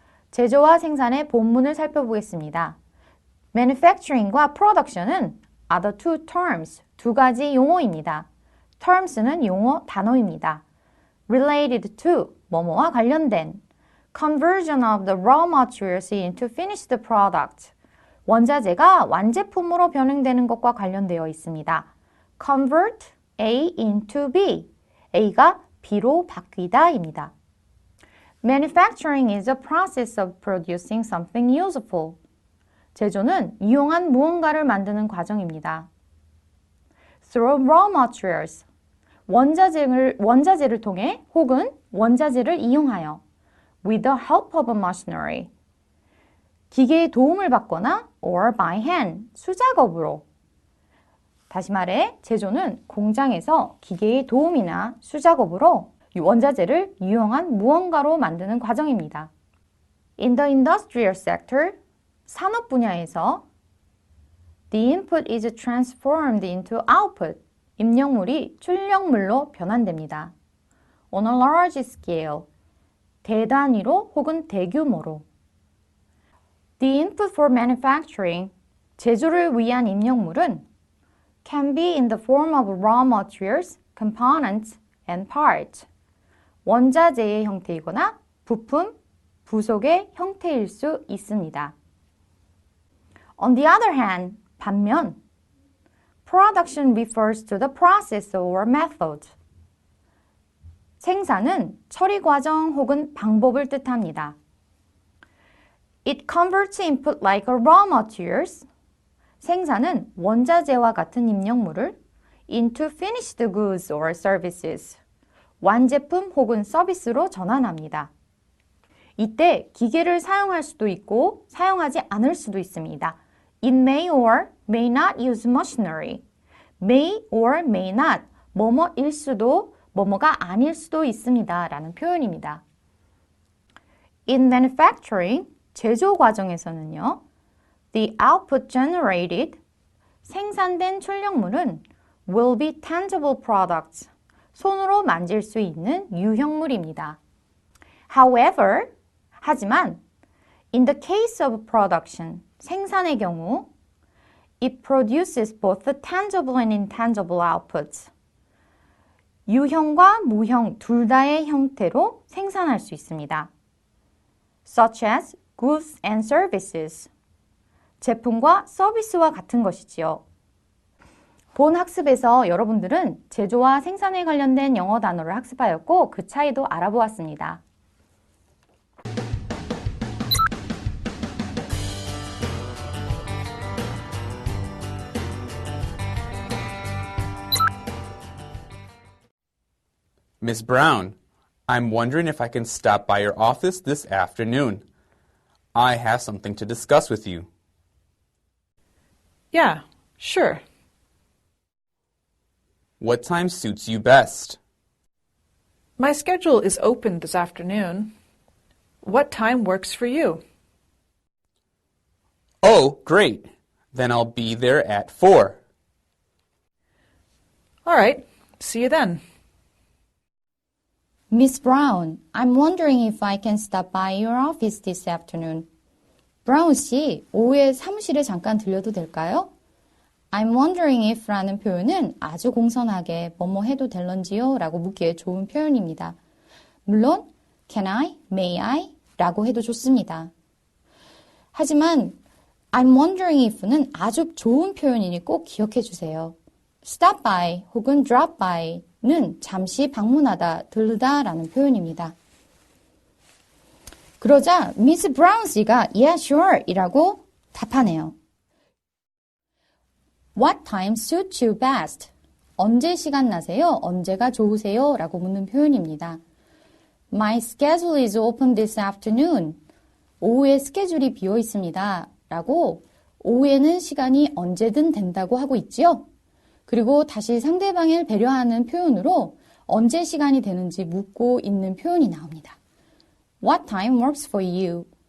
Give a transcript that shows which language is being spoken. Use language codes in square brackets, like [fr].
[ko] 제조와 생산의 본문을 살펴보겠습니다. [en] Manufacturing과 production은 are the two terms, [ko] 두 가지 용어입니다. terms는 용어, 단어입니다. [en] related to, [ko] 뭐뭐와 관련된, [en] conversion of the raw materials into finished product, [ko] 원자재가 완제품으로 변형되는 것과 관련되어 있습니다. [en] convert A into B, A가 B로 바뀌다입니다. Manufacturing is a process of producing something useful. [ko] 제조는 유용한 무언가를 만드는 과정입니다. [en] Through raw materials, [ko] 원자재를 통해 혹은 원자재를 이용하여 [en] with the help of a machinery, [ko] 기계의 도움을 받거나 [en] or by hand, [ko] 수작업으로. 다시 말해 제조는 공장에서 기계의 도움이나 수작업으로 원자재를 유용한 무언가로 만드는 과정입니다. [en] In the industrial sector, [ko] 산업 분야에서 [en] the input is transformed into output, [ko] 입력물이 출력물로 변환됩니다. [en] On a large scale, [ko] 대단위로 혹은 대규모로. [en] The input for manufacturing, [ko] 제조를 위한 입력물은 [en] can be in the form of raw materials, components, and parts. [ko] 원자재의 형태이거나 부품, 부속의 형태일 수 있습니다. [en] On the other hand, [ko] 반면 [en] production refers to the process or method. [ko] 생산은 처리 과정 혹은 방법을 뜻합니다. [en] It converts input like a raw materials. [ko] 생산은 원자재와 같은 입력물을 [en] into finished goods or services. [ko] 완제품 혹은 서비스로 전환합니다. 이때 기계를 사용할 수도 있고 사용하지 않을 수도 있습니다. [en] It may or may not use machinery. may or may not, [ko] 뭐뭐일 수도, 뭐뭐가 아닐 수도 있습니다. 라는 표현입니다. [en] In manufacturing, [ko] 제조 과정에서는요. [en] The output generated, [ko] 생산된 출력물은 [en] will be tangible products, [ko] 손으로 만질 수 있는 유형물입니다. [en] However, [ko] 하지만 [en] in the case of production, [ko] 생산의 경우 [en] it produces both the tangible and intangible outputs. [ko] 유형과 무형 둘 다의 형태로 생산할 수 있습니다. [en] Such as goods and services. [ko] 제품과 서비스와 같은 것이지요. 본 학습에서 여러분들은 제조와 생산에 관련된 영어 단어를 학습하였고 그 차이도 알아보았습니다. [en] Miss Brown, I'm wondering if I can stop by your office this afternoon. I have something to discuss with you. Yeah, sure. What time suits you best? My schedule is open this afternoon. What time works for you? Oh, great. Then I'll be there at 4. All right, see you then. Miss Brown, I'm wondering if I can stop by your office this afternoon. [ko] 브라운 씨, 오후에 사무실에 잠깐 들려도 될까요? [en] I'm wondering if [ko] 라는 표현은 아주 공손하게 뭐뭐 해도 될런지요? 라고 묻기에 좋은 표현입니다. 물론 [en] can I, may I [ko] 라고 해도 좋습니다. 하지만 [en] I'm wondering if [ko] 는 아주 좋은 표현이니 꼭 기억해 주세요. [en] stop by [ko] 혹은 [en] drop by [ko] 는 잠시 방문하다, 들르다 라는 표현입니다. 그러자 미스 브라운 씨가 [en] yeah, sure [ko] 이라고 답하네요. [en] What time suits you best? [ko] 언제 시간 나세요? 언제가 좋으세요? 라고 묻는 표현입니다. [en] My schedule is open this afternoon. [ko] 오후에 스케줄이 비어 있습니다. 라고 오후에는 시간이 언제든 된다고 하고 있지요. 그리고 다시 상대방을 배려하는 표현으로 언제 시간이 되는지 묻고 있는 표현이 나옵니다. [en] What time works for you?